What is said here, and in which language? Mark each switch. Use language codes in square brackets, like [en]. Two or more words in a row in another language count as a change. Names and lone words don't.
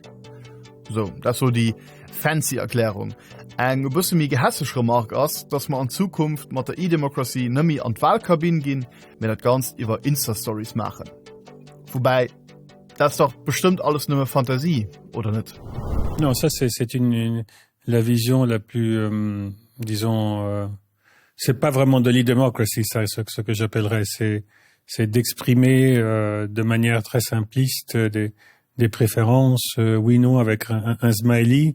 [de] So, das ist so die fancy Erklärung. Ein bisschen mehr gehässige Remark ist, dass wir in Zukunft mit der E-Democracy nicht mehr an die Wahlkabine gehen, wir das Ganze über Insta-Stories machen. Wobei, das ist doch bestimmt alles nur Fantasie, oder nicht? [fr] Non, ça c'est la vision la plus, disons, c'est pas vraiment de l'e-democracy, ça, ce que j'appellerais, c'est d'exprimer de manière très simpliste des préférences, oui, non, avec un smiley.